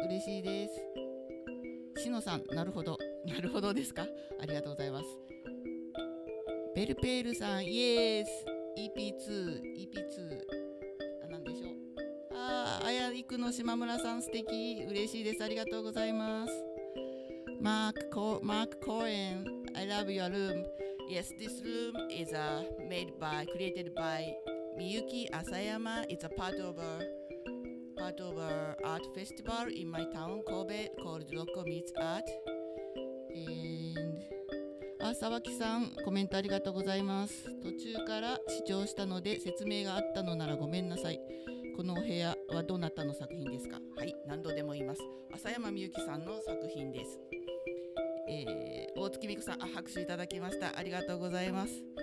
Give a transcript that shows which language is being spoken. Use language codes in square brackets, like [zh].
[ja] 嬉しいです。しのさん、なるほどですか。ありがとうございます。ベルペールさん、イエース EP2 なんでしょう。あやいくの島村さん、素敵、嬉しいです。ありがとうございます。 [en] マーク・コーエン、I love your room。Yes, this room is created by Miyuki Asayama. It's a part of a art festival in my town, Kobe, called Rocco Meets Art. [ja] And 沢木さん、コメントありがとうございます。途中から視聴したので説明があったのならごめんなさい。このお部屋はどなたの作品ですか。はい、何度でも言います。浅山みゆきさんの作品です。大月美子さん、拍手いただきました。ありがとうございます。